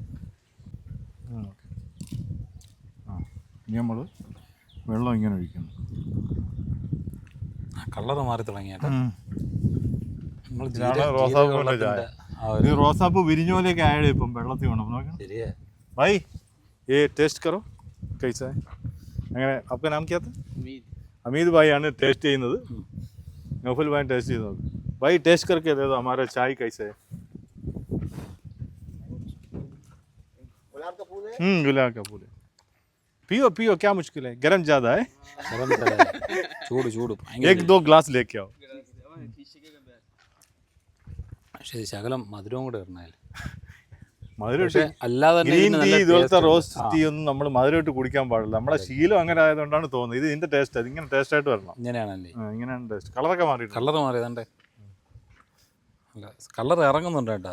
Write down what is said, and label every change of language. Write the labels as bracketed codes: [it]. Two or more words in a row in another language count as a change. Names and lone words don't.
[ml] ഇനി നമ്മൾ വെള്ളം ഇങ്ങനെ ഒഴിക്കുന്നു. കളറ് മാറി തുടങ്ങിയിട്ട് റോസാപ്പൂവിൻ്റെ ചായ. ഈ റോസാപ്പൂ വിരിഞ്ഞ പോലെയൊക്കെ ആയത് ഇപ്പം വെള്ളത്തിൽ വേണം നോക്കണം. [hi] ഭായ് ये टेस्ट करो कैसा है. അങ്ങനെ आपका नाम क्या था? [ml] അമീദ് ഭായി ആണ് ടേസ്റ്റ് ചെയ്യുന്നത്. നൗഫൽ ഭായി ടേസ്റ്റ് ചെയ്യുന്നത്. [hi] भाई टेस्ट करके दे दो हमारा चाय कैसे है. गुलाब का फूल है. पियो पियो, क्या मुश्किल है, गरम ज्यादा है. [ml] ചൂട് [hi] एक दो ग्लास लेके आओ. [ml] പക്ഷേ ശകലം മധുരവും കൂടെ ഇടണേ. മധുരം അല്ലാതെ [en] green tea [ml] ഇതുപോലത്തെ [en] rose tea [ml] ഒന്നും നമ്മൾ മധുരമായിട്ട് കുടിക്കാൻ പാടില്ല. നമ്മളെ ശീലം അങ്ങനെ ആയതുകൊണ്ടാണ് തോന്നുന്നത്. ഇത് ഇതിന്റെ ടേസ്റ്റ്, അത് ഇങ്ങനെ ടേസ്റ്റ് ആയിട്ട് വരണം. ഇങ്ങനെയാണല്ലേ? ഇങ്ങനെയാണ് ടേസ്റ്റ്. കളറൊക്കെ മാറിയിട്ട് കളർ മാറിയതണ്ടേ? അല്ല, കളർ ഇറങ്ങുന്നുണ്ട് കേട്ടാ.